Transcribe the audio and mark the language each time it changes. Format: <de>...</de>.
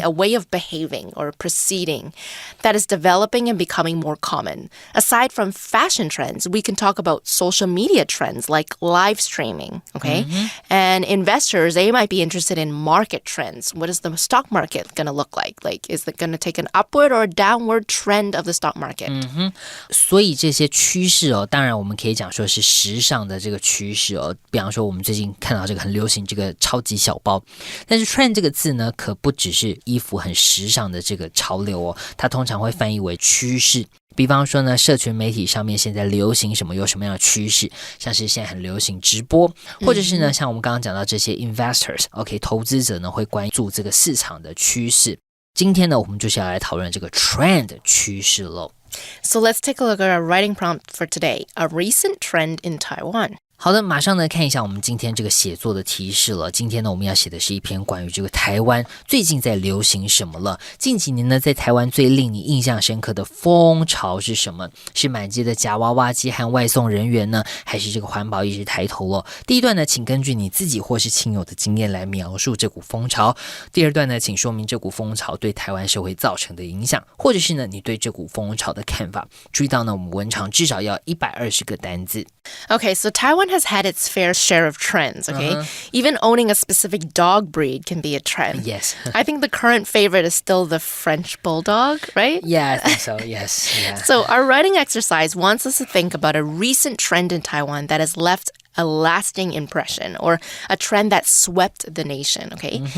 <en>A way of behaving or proceeding that is developing and becoming more common. Aside from fashion trends, we can talk about social media trends like live streaming, okay? And investors, they might be interested in market trends. What is the stock market going to look like? Like, is it going to take an upward or a downward trend of the stock market?</en> <zh>所以这些趋势哦，当然我们可以讲说是时尚的这个趋势哦。比方说我们最近看到这个很流行这个超级小包，但是 trend 这个字呢，可不只是衣服很时尚的这个潮流哦，它通常会翻译为趋势。比方说呢，社群媒体上面现在流行什么，有什么样的趋势，像是现在很流行直播，或者是呢，像我们刚刚讲到这些 investors，OK， 投资者呢会关注这个市场的趋势。今天呢，我们就是要来讨论这个 trend 趋势咯。</zh> <en>So let's take a look at our writing prompt for today, a recent trend in Taiwan.</en> <zh>好的，马上呢看一下我们今天这个写作的提示了。今天呢我们要写的是一篇关于这个台湾最近在流行什么了。近几年呢在台湾最令你印象深刻的风潮是什么？是满街的夹娃娃机和外送人员呢，还是这个环保意识抬头了？第一段呢请根据你自己或是亲友的经验来描述这股风潮。第二段呢请说明这股风潮对台湾社会造成的影响，或者是呢你对这股风潮的看法。注意到呢我们文长至少要120个单字。</zh> <en>Okay, so Taiwan has had its fair share of trends, okay? Even owning a specific dog breed can be a trend. Yes. I think the current favorite is still the French Bulldog, right? Yeah, I think so, yes. Yeah. So our writing exercise wants us to think about a recent trend in Taiwan that has left a lasting impression or a trend that swept the nation, okay?</en>